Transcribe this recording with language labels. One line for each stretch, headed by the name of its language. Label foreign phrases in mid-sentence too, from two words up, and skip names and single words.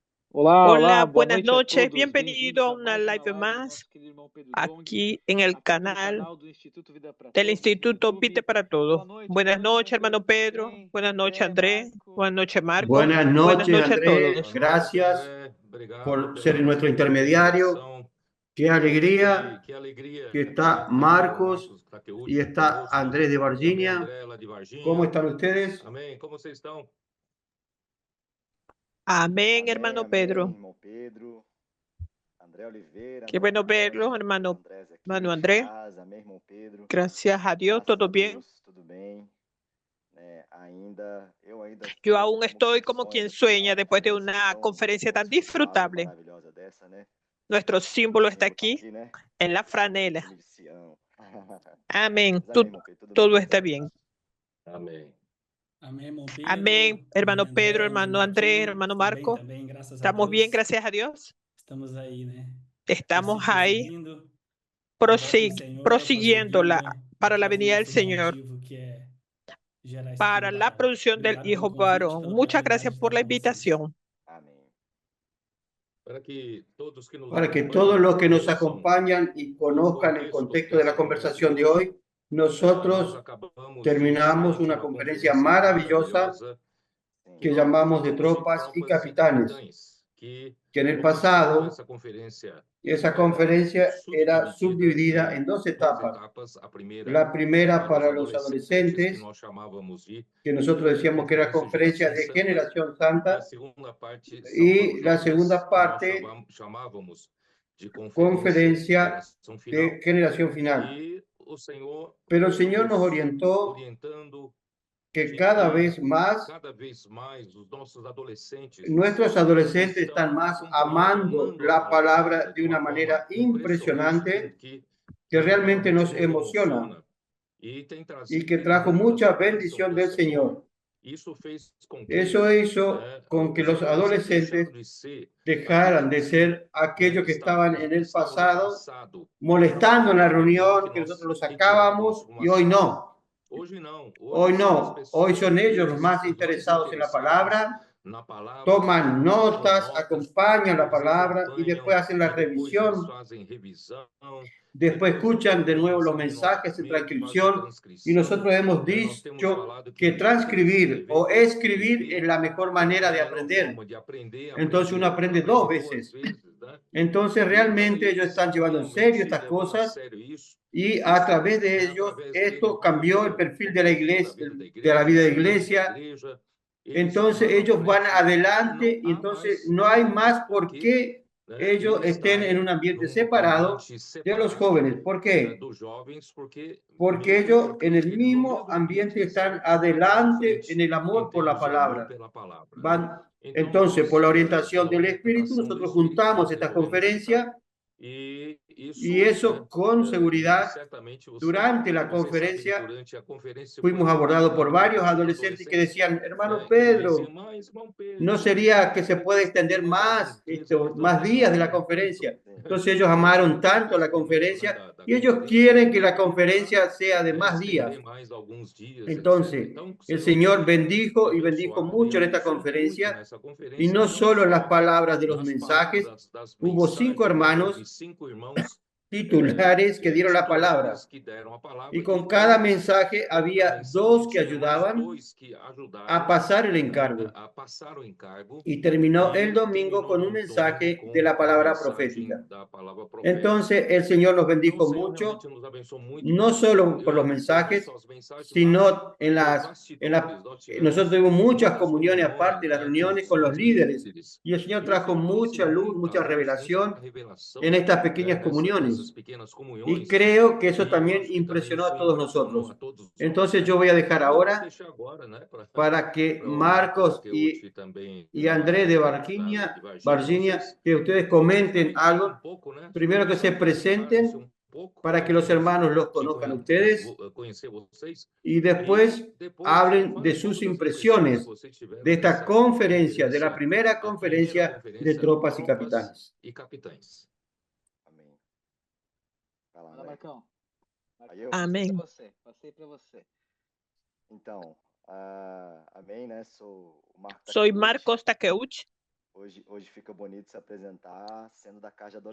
Portuguese: Olá,
Spanish: Hola,
Portuguese: olá, boa
Spanish: buenas
Portuguese: noite a
Spanish: noches.
Portuguese: todos.
Spanish: Bienvenido
Portuguese: Bem-vindos a
Spanish: a una
Portuguese: mais uma live live do
Spanish: más
Portuguese: nosso querido irmão Pedro Jong,
Spanish: aquí en el
Portuguese: aqui pelo canal canal do Instituto Vida para
Spanish: del
Portuguese: Todos no
Spanish: Instituto Vite
Portuguese: YouTube.
Spanish: para Todos.
Portuguese: Boa
Spanish: Buenas
Portuguese: noite,
Spanish: noches,
Portuguese: irmão
Spanish: hermano
Portuguese: Pedro, tudo
Spanish: Pedro.
Portuguese: bem?
Spanish: Buenas noches,
Portuguese: André,
Spanish: Andrés. Marco, Buenas noches, Marco. Buenas Buenas noches, noches a Andrés. todos.
Portuguese: Boa noite,
Spanish: Gracias
Portuguese: André. Obrigado
Spanish: por
Portuguese: pela
Spanish: ser nuestro intermediario.
Portuguese: participação.
Spanish: Qué alegría
Portuguese: Que alegria
Spanish: que está
Portuguese: aqui ter o Marcos Marcos Takeuchi
Spanish: y está
Portuguese: conosco
Spanish: Andrés de
Portuguese: e também
Spanish: Varginha.
Portuguese: André lá de
Spanish: ¿Cómo
Portuguese: Varginha.
Spanish: están ustedes?
Portuguese: Amém. Como vocês estão?
Spanish: Amén,
Portuguese: Amém,
Spanish: hermano
Portuguese: amém,
Spanish: Pedro.
Portuguese: irmão Pedro, André Oliveira,
Spanish: Qué
Portuguese: André
Spanish: bueno verlo,
Portuguese: Varela,
Spanish: hermano,
Portuguese: Andrés aqui
Spanish: hermano
Portuguese: de
Spanish: Andrés.
Portuguese: casa, amém, irmão Pedro,
Spanish: Gracias a Dios,
Portuguese: graças
Spanish: todo
Portuguese: a
Spanish: bien.
Portuguese: Deus, tudo bem, né? Eu ainda
Spanish: Yo
Portuguese: estou
Spanish: aún
Portuguese: como
Spanish: estoy
Portuguese: quem
Spanish: como
Portuguese: sonha
Spanish: quien
Portuguese: no final
Spanish: sueña
Portuguese: de
Spanish: después de
Portuguese: conferência
Spanish: una
Portuguese: tão
Spanish: conferencia tan
Portuguese: abençoada e
Spanish: disfrutable.
Portuguese: maravilhosa dessa, né?
Spanish: Nuestro
Portuguese: O
Spanish: símbolo está
Portuguese: símbolo tá
Spanish: aquí
Portuguese: aqui, né?
Spanish: en la
Portuguese: O
Spanish: franela.
Portuguese: time de Sião.
Spanish: Amén.
Portuguese: Mas amém, irmão Pedro, tudo
Spanish: Todo
Portuguese: bem?
Spanish: está bien.
Portuguese: Amém. Amém, irmão
Spanish: Amén,
Portuguese: Pedro,
Spanish: hermano
Portuguese: irmã
Spanish: Pedro,
Portuguese: André, irmã
Spanish: hermano Andrés,
Portuguese: Marquinha.
Spanish: hermano
Portuguese: Tudo bem
Spanish: Marco.
Portuguese: também, graças a
Spanish: Estamos bien,
Portuguese: Deus.
Spanish: gracias a Dios.
Portuguese: Estamos aí, né?
Spanish: Estamos ahí
Portuguese: Prosseguindo a volta do Senhor,
Spanish: prosiguiendo
Portuguese: prosseguindo
Spanish: para la
Portuguese: naquele
Spanish: venida del
Portuguese: nosso
Spanish: Señor,
Portuguese: objetivo que é gerar esse filho
Spanish: para la
Portuguese: varão.
Spanish: producción del
Portuguese: Obrigado pelo
Spanish: Hijo
Portuguese: convite,
Spanish: varón.
Portuguese: pela
Spanish: Muchas
Portuguese: oportunidade
Spanish: gracias
Portuguese: de
Spanish: por
Portuguese: estar
Spanish: la
Portuguese: com vocês.
Spanish: invitación.
Portuguese: Amém. Para que todos que nos
Spanish: Para que
Portuguese: acompanham
Spanish: todos los que nos
Portuguese: conheçam
Spanish: acompañan y
Portuguese: o
Spanish: conozcan el
Portuguese: contexto
Spanish: contexto de la
Portuguese: dessa conversa de
Spanish: conversación de
Portuguese: hoje,
Spanish: hoy,
Portuguese: nós
Spanish: nosotros
Portuguese: acabamos de
Spanish: terminamos
Portuguese: iniciar
Spanish: una
Portuguese: uma
Spanish: conferencia
Portuguese: conferência
Spanish: maravillosa
Portuguese: maravilhosa Sim.
Spanish: que llamamos de
Portuguese: de
Spanish: tropas y
Portuguese: tropas e
Spanish: capitanes,
Portuguese: capitães, que
Spanish: que en el
Portuguese: começou
Spanish: pasado
Portuguese: essa conferência
Spanish: esa conferencia era
Portuguese: subdividida
Spanish: subdividida
Portuguese: em
Spanish: en dos
Portuguese: duas
Spanish: etapas.
Portuguese: etapas. A primeira
Spanish: La primera
Portuguese: para os
Spanish: para los
Portuguese: adolescentes, que
Spanish: adolescentes,
Portuguese: nós chamávamos de
Spanish: que nosotros decíamos que era
Portuguese: Conferência
Spanish: conferencia
Portuguese: Geração
Spanish: de
Portuguese: Santa,
Spanish: generación
Portuguese: e a
Spanish: santa,
Portuguese: segunda parte são para os
Spanish: y la
Portuguese: jovens,
Spanish: segunda
Portuguese: que nós
Spanish: parte,
Portuguese: chamávamos de Conferência
Spanish: conferencia
Portuguese: Geração
Spanish: de
Portuguese: Final.
Spanish: generación final.
Portuguese: E o Senhor
Spanish: Pero el
Portuguese: foi
Spanish: Señor nos
Portuguese: nos
Spanish: orientó
Portuguese: orientando
Spanish: que
Portuguese: de que cada vez mais os nossos
Spanish: nuestros adolescentes están
Portuguese: estão
Spanish: más amando
Portuguese: amando a
Spanish: la
Portuguese: palavra
Spanish: palabra
Portuguese: de
Spanish: de
Portuguese: uma
Spanish: una
Portuguese: forma
Spanish: manera
Portuguese: impressionante,
Spanish: impresionante que realmente
Portuguese: realmente
Spanish: nos
Portuguese: nos
Spanish: emociona
Portuguese: emociona e tem
Spanish: y que
Portuguese: trazido
Spanish: trajo
Portuguese: muitas
Spanish: mucha
Portuguese: bênçãos
Spanish: bendición
Portuguese: do
Spanish: del
Portuguese: Senhor.
Spanish: Señor.
Portuguese: Isso fez com que
Spanish: Eso hizo con que
Portuguese: os
Spanish: los
Portuguese: adolescentes, deixando
Spanish: adolescentes
Portuguese: de ser
Spanish: dejaran de
Portuguese: aqueles
Spanish: ser aquellos que estaban en
Portuguese: que
Spanish: el
Portuguese: estavam no
Spanish: pasado
Portuguese: passado,
Spanish: molestando en la
Portuguese: querendo que
Spanish: reunión, que nosotros
Portuguese: nós
Spanish: los
Portuguese: retirávamos
Spanish: sacábamos
Portuguese: uma
Spanish: y hoy
Portuguese: sala.
Spanish: no.
Portuguese: Hoje não,
Spanish: Hoy
Portuguese: hoje são as
Spanish: no. Hoy
Portuguese: pessoas
Spanish: son ellos los más
Portuguese: os mais
Spanish: interesados en la
Portuguese: interessados
Spanish: palabra,
Portuguese: na palavra,
Spanish: toman
Portuguese: tomam
Spanish: notas,
Portuguese: notas,
Spanish: acompañan la
Portuguese: eles
Spanish: palabra y después
Portuguese: acompanham
Spanish: hacen la
Portuguese: e depois eles
Spanish: revisión.
Portuguese: fazem revisão,
Spanish: Después
Portuguese: depois
Spanish: escuchan de nuevo los
Portuguese: recebem
Spanish: mensajes de
Portuguese: novamente, fazem
Spanish: transcripción y
Portuguese: transcrição.
Spanish: nosotros hemos
Portuguese: Nós temos
Spanish: dicho
Portuguese: falado
Spanish: que
Portuguese: que
Spanish: transcribir o
Portuguese: escrever e
Spanish: escribir es
Portuguese: escrever
Spanish: la mejor
Portuguese: é
Spanish: manera
Portuguese: a
Spanish: de
Portuguese: melhor
Spanish: aprender.
Portuguese: forma de aprender,
Spanish: Entonces uno aprende dos
Portuguese: aprende duas
Spanish: veces.
Portuguese: vezes, né?
Spanish: Entonces
Portuguese: Então
Spanish: realmente ellos
Portuguese: eles
Spanish: están llevando en serio
Portuguese: realmente
Spanish: estas
Portuguese: levando a
Spanish: cosas
Portuguese: sério isso,
Spanish: y a través de ellos
Portuguese: através dele
Spanish: esto cambió el
Portuguese: muda
Spanish: perfil
Portuguese: o
Spanish: de la
Portuguese: perfil da
Spanish: iglesia,
Portuguese: vida da
Spanish: de la
Portuguese: igreja,
Spanish: vida de
Portuguese: da vida da
Spanish: iglesia.
Portuguese: igreja. Eles
Spanish: Entonces
Portuguese: tomaram a
Spanish: ellos van
Portuguese: frente e não
Spanish: adelante y
Portuguese: há
Spanish: entonces
Portuguese: mais
Spanish: no hay
Portuguese: mais
Spanish: más
Portuguese: por
Spanish: por
Portuguese: que
Spanish: qué ellos
Portuguese: eles
Spanish: estén en
Portuguese: estarem
Spanish: un ambiente
Portuguese: num
Spanish: separado
Portuguese: ambiente
Spanish: de los
Portuguese: separado
Spanish: jóvenes. ¿Por qué?
Portuguese: dos jovens, porque
Spanish: Porque
Portuguese: mesmo
Spanish: ellos
Portuguese: porque
Spanish: en el
Portuguese: eles no
Spanish: mismo
Portuguese: mesmo ambiente
Spanish: ambiente
Portuguese: eles
Spanish: están
Portuguese: estão à
Spanish: adelante en
Portuguese: frente
Spanish: el
Portuguese: em
Spanish: amor por la
Portuguese: termos de amor
Spanish: palabra.
Portuguese: pela palavra, né?
Spanish: Van,
Portuguese: Então
Spanish: entonces, por
Portuguese: nós
Spanish: la orientación
Portuguese: na
Spanish: del Espíritu,
Portuguese: orientação do
Spanish: nosotros
Portuguese: Espírito
Spanish: juntamos
Portuguese: nós
Spanish: esta
Portuguese: resolvemos estar
Spanish: conferencia
Portuguese: e
Spanish: y
Portuguese: isso,
Spanish: eso con
Portuguese: e
Spanish: seguridad
Portuguese: certamente
Spanish: durante la
Portuguese: vocês sabem que
Spanish: conferencia
Portuguese: durante a conferência foi
Spanish: fuimos abordados por
Portuguese: abordado por
Spanish: varios
Portuguese: muitos
Spanish: adolescentes que
Portuguese: adolescentes,
Spanish: decían, hermano
Portuguese: né, que diziam,
Spanish: Pedro,
Portuguese: mas irmão
Spanish: ¿no
Portuguese: Pedro,
Spanish: sería que se
Portuguese: poderia
Spanish: puede extender
Portuguese: estender
Spanish: más,
Portuguese: mais
Spanish: más días de la
Portuguese: tempo
Spanish: conferencia?
Portuguese: Sim.
Spanish: Entonces ellos amaron tanto
Portuguese: o
Spanish: la
Portuguese: experimento, né,
Spanish: conferencia
Portuguese: da
Spanish: y ellos
Portuguese: conferência
Spanish: quieren que la
Portuguese: para
Spanish: conferencia sea de más
Portuguese: estender
Spanish: días.
Portuguese: mais alguns dias, etc.
Spanish: Entonces,
Portuguese: Então, que o
Spanish: el
Portuguese: Senhor
Spanish: Señor
Portuguese: tenha
Spanish: bendijo y bendijo
Portuguese: abençoado e
Spanish: mucho en esta
Portuguese: abençoou muito
Spanish: conferencia
Portuguese: nessa
Spanish: y
Portuguese: conferência,
Spanish: no
Portuguese: não
Spanish: solo las
Portuguese: só
Spanish: palabras de los
Portuguese: nas
Spanish: mensajes,
Portuguese: palavras das
Spanish: hubo 5
Portuguese: mensagens, né? Houve
Spanish: hermanos
Portuguese: 5 irmãos
Spanish: titulares que dieron la palabra
Portuguese: titulares que deram a
Spanish: y
Portuguese: palavra e
Spanish: con cada
Portuguese: com
Spanish: mensaje
Portuguese: cada
Spanish: había
Portuguese: mensagem
Spanish: 2 que
Portuguese: tinha mais
Spanish: ayudaban
Portuguese: 2 que
Spanish: a
Portuguese: ajudaram
Spanish: pasar el encargo.
Portuguese: a passar o encargo
Spanish: Y terminó el
Portuguese: e
Spanish: domingo
Portuguese: terminou
Spanish: con un
Portuguese: no domingo
Spanish: mensaje de
Portuguese: com
Spanish: la
Portuguese: a
Spanish: palabra
Portuguese: mensagem
Spanish: profética.
Portuguese: da palavra profética.
Spanish: Entonces el Señor nos
Portuguese: Então, o
Spanish: bendijo
Portuguese: Senhor
Spanish: mucho,
Portuguese: realmente nos abençoou muito,
Spanish: no solo por los
Portuguese: não
Spanish: mensajes,
Portuguese: só as mensagens, mas
Spanish: sino en
Portuguese: nos
Spanish: las,
Portuguese: bastidores. Nós
Spanish: nosotros
Portuguese: tivemos
Spanish: tuvimos muchas
Portuguese: muitas
Spanish: comuniones aparte
Portuguese: comunhões,
Spanish: de las
Portuguese: né, com
Spanish: reuniones con los
Portuguese: os
Spanish: líderes.
Portuguese: líderes,
Spanish: Y el Señor
Portuguese: e o
Spanish: trajo
Portuguese: Senhor trouxe
Spanish: mucha luz,
Portuguese: muita
Spanish: mucha
Portuguese: luz, muita
Spanish: revelación
Portuguese: revelação,
Spanish: en estas pequeñas
Portuguese: nessas
Spanish: comuniones.
Portuguese: pequenas
Spanish: Y
Portuguese: comunhões,
Spanish: creo que eso
Portuguese: e eu
Spanish: también
Portuguese: acho que também
Spanish: impresionó a
Portuguese: isso
Spanish: todos
Portuguese: impressionou a
Spanish: nosotros.
Portuguese: todos nós,
Spanish: Entonces
Portuguese: né?
Spanish: yo voy a dejar
Portuguese: E eu vou
Spanish: ahora
Portuguese: deixar agora, né, para
Spanish: para que
Portuguese: o Marcos
Spanish: Marcos
Portuguese: Takeuchi também
Spanish: y Andrés de lá de Varginha,
Portuguese: Varginha,
Spanish: Varginha,
Portuguese: vocês
Spanish: que ustedes comenten
Portuguese: falem
Spanish: algo.
Portuguese: um pouco, né,
Spanish: Primero
Portuguese: sobre
Spanish: que
Portuguese: se
Spanish: se
Portuguese: apresentarem-se
Spanish: presenten
Portuguese: pouco para
Spanish: para que los
Portuguese: nós
Spanish: hermanos los conozcan a ustedes
Portuguese: conhecer vocês
Spanish: y
Portuguese: e
Spanish: después
Portuguese: depois
Spanish: hablen
Portuguese: fale
Spanish: de
Portuguese: um pouco
Spanish: sus
Portuguese: das impressões que
Spanish: impresiones
Portuguese: vocês
Spanish: de
Portuguese: tiveram
Spanish: esta
Portuguese: dessa
Spanish: conferencia, de la
Portuguese: conferência,
Spanish: primera
Portuguese: a primeira
Spanish: conferencia de
Portuguese: conferência
Spanish: tropas y
Portuguese: Tropas
Spanish: capitanes.
Portuguese: e Capitães. Amém. Fala, Fala, André. Marcão. Aí eu?
Spanish: Amén.
Portuguese: Passei para você. Então, amém, né? Sou o Marco
Spanish: Soy
Portuguese: Takeuchi.
Spanish: Marcos Takeuchi.
Portuguese: Hoje fica bonito se apresentar sendo da casa de